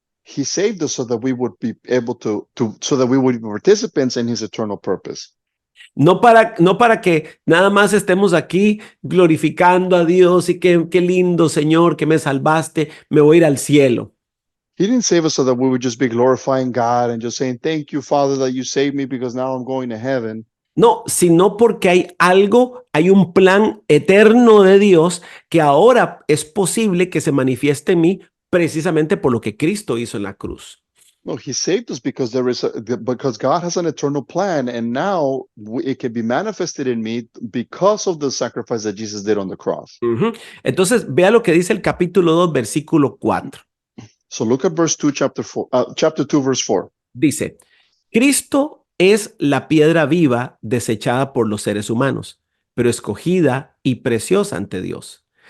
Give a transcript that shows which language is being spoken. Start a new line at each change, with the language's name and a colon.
English: He saved us so that we would be able so that we would be participants in his eternal purpose.
Spanish: No para que nada más estemos aquí glorificando a Dios y qué lindo, Señor, que me salvaste, me voy a ir al cielo.
English: He didn't save us so that we would just be glorifying God and just saying, thank you, Father, that you saved me because now I'm going to heaven.
Spanish: No, sino porque hay un plan eterno de Dios que ahora es posible que se manifieste en mí precisamente por lo que Cristo hizo en la cruz.
English: No, he saved us because because God has an eternal plan, and now it can be manifested in me because of the sacrifice that Jesus did on the cross. Ujú.
Spanish: Entonces, vea lo que dice el capítulo 2, versículo 4.
English: So look at verse 2, chapter 2, verse 4.
Spanish: Dice, Cristo es la piedra viva desechada por los seres humanos, pero escogida y preciosa ante Dios.